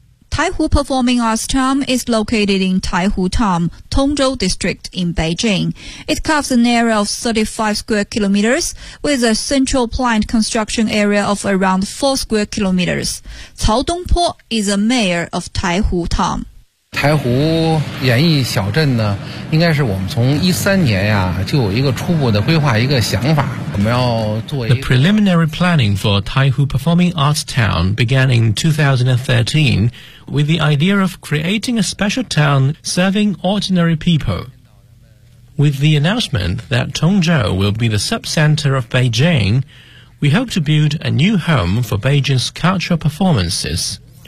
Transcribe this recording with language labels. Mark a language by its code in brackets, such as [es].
[en] Taihu Performing Arts Town is located in Taihu Town, Tongzhou District in Beijing. It covers an area of 35 square kilometers with a central planned construction area of around 4 square kilometers. Cao Dongpo is the mayor of Taihu Town. [zh] Taihu 演艺小镇呢，应该是我们从13年呀就有一个初步的规划一个想法，我们要做一个。 [en] The preliminary planning for Taihu Performing Arts Town began in 2013 with the idea of creating a special town serving ordinary people. With the announcement that Tongzhou will be the subcenter of Beijing, we hope to build a new home for Beijing's cultural performances.